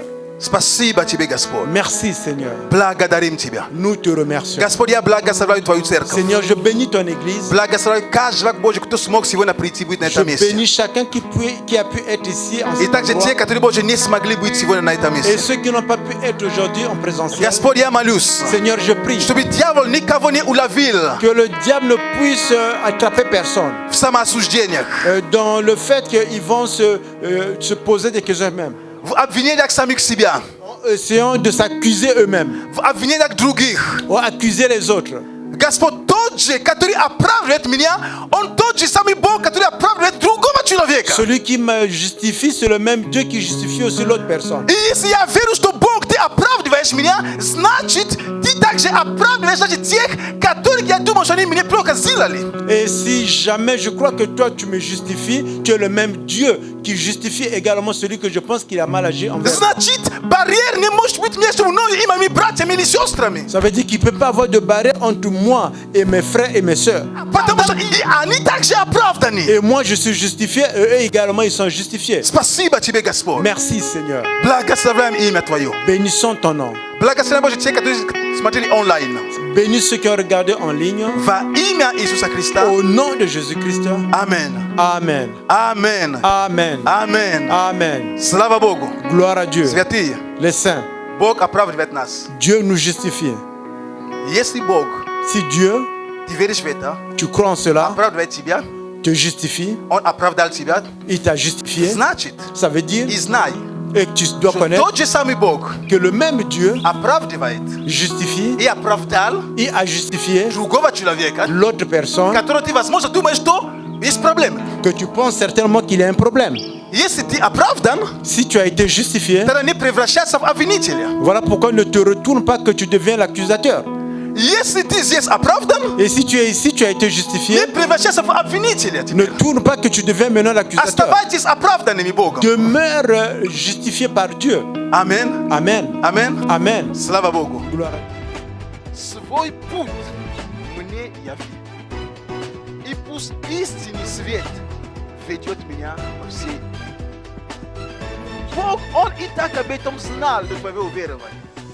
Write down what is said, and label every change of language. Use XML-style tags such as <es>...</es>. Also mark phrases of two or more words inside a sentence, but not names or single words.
<ru>Спасибо тебе, Господь.</ru> <fr>Merci, Seigneur.</fr> <ru>Благодарим тебя.</ru> <fr>Nous te remercions.</fr> <ru>Господь, я благословляю Твою церковь.</ru> <fr>Seigneur, je bénis ton Église.</fr> <ru>Благословляю каждого человека Божий, кто смог сегодня прийти быть на</ru> <fr>Je</fr> <ru>этом месте.</ru> <fr>bénis chacun qui a pu être ici en</fr> <ru>И</ru> <fr>ce</fr> <ru>также те,</ru> <fr>endroit.</fr> <ru>которые, Боже, не смогли быть сегодня на этом</ru> <fr>Et</fr> <ru>месте.</ru> <fr>ceux qui n'ont pas pu être aujourd'hui en présentiel.</fr> <ru>Господь, я молюсь,</ru> <fr>Seigneur, je prie</fr> <ru>чтобы дьявол никого не уловил</ru> <fr>que le diable ne puisse attraper personne</fr> <ru>в самоосуждениях,</ru> <fr>dans le fait qu'ils vont se poser des questions eux-mêmes.</fr> <ru>в обвинениях самих себя,</ru> <fr>Essayant de s'accuser eux-mêmes</fr> <ru>в обвинениях других.</ru> <fr>ou accuser les autres.</fr> <ru>Господь, тот же, который оправдывает меня, он тот же самый Бог, который оправдывает другого человека.</ru> <fr>Celui qui me justifie, c'est le même Dieu qui justifie aussi l'autre personne.</fr> <ru>И если я верю, что Бог, ты оправдываешь меня, значит, ты также оправдываешь, значит, тех, которых я думал, что они меня плохо сделали.</ru> <fr>Et si jamais je crois que toi tu me justifies, tu es le même Dieu qui justifie également celui que je pense qu'il a mal agi envers.</fr> <ru>Значит, барьер не может быть между мной и моими братьями или сестрами.</ru> <fr>Ça veut dire qu'il ne peut pas avoir de barrière entre moi et mes frères et mes sœurs.</fr> <ru>Потому что и они также оправданы.</ru> <fr>Et moi je suis justifié, et eux également ils sont justifiés.</fr> <ru>Спасибо тебе, Господь.</ru> <fr>Merci Seigneur.</fr> <ru>Благословляем имя Твое.</ru> <fr>Bénissons ton nom.</fr> <ru>Благословляем, Боже, те, которые смотрели онлайн.</ru> <fr>Bénis ceux qui ont regardé en ligne.</fr> <ru>Во имя Иисуса Христа.</ru> <fr>Au nom de Jésus-Christ. Amen. Amen. Amen. Amen. Amen. Amen.</fr> <ru>Слава Богу.</ru> <fr>Gloire à Dieu.</fr> <ru>Святые.</ru> <fr>Les saints.</fr> <ru>Бог оправдывает нас.</ru> <fr>Dieu nous justifie.</fr> <ru>Если Бог,</ru> <fr>Si Dieu,</fr> <ru>ты веришь в это,</ru> <fr>tu crois en cela,</fr> <ru>оправдывает тебя,</ru> <fr>te justifie,</fr> <ru>Он оправдал тебя,</ru> <fr>il t'a justifié,</fr> <ru>значит,</ru> <fr>ça veut dire</fr> <ru>и знай,</ru> <fr>et que tu dois</fr> <ru>что</ru> <fr>connaître</fr> <ru>тот же самый Бог</ru> <fr>que le même Dieu</fr> <ru>оправдывает</ru> <fr>justifie</fr> <ru>и оправдал</ru> <fr>et a justifié</fr> <ru>другого человека,</ru> <fr>l'autre personne</fr> <ru>который ты, возможно, думаешь, что есть проблемы.</ru> <fr>que tu penses certainement qu'il y a un problème.</fr> <ru>Если ты оправдан,</ru> <fr>Si tu as été justifié,</fr> <ru>тогда не превращайся в обвинителя.</ru> <fr>voilà pourquoi ne te retourne pas que tu deviens l'accusateur.</fr> <ru>Если ты здесь оправдан,</ru> <fr>Et si tu es ici, tu as été</fr> <ru>не</ru> <fr>justifié,</fr> <ru>превращайся в обвинителя.</ru> <fr>ne tourne pas que tu deviens maintenant l'accusateur.</fr> <ru>Оставайтесь оправданными Богом.</ru> <fr>Demeure justifié par Dieu. Amen. Amen. Amen. Amen.</fr> <ru>Слава Богу.</ru> <fr>Gloire à Dieu.</fr> <ru>Свой путь мне яви. И пусть истинный свет ведет меня во все. Бог, Он и так об этом знал до твоего верования.</ru>